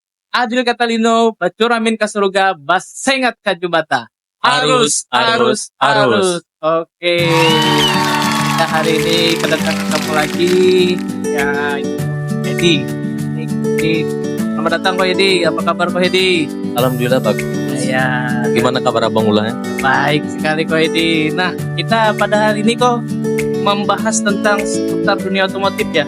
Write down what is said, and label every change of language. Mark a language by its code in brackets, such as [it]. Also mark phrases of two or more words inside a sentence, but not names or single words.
[knx] Adil Catalino, Bacuramin ka surga, Basengat ka jubata. Arus, arus, arus. [id] Oke. Kita hari ini kedatangan ketemu lagi. Ya, Edi. Edi. Selamat datang Ko Edi. Apa kabar Ko Edi? Alhamdulillah bagus. Ya. Gimana kabar Abang Ulah? Baik sekali Ko Edi. Nah, kita pada hari ini kok membahas tentang seputar dunia otomotif ya.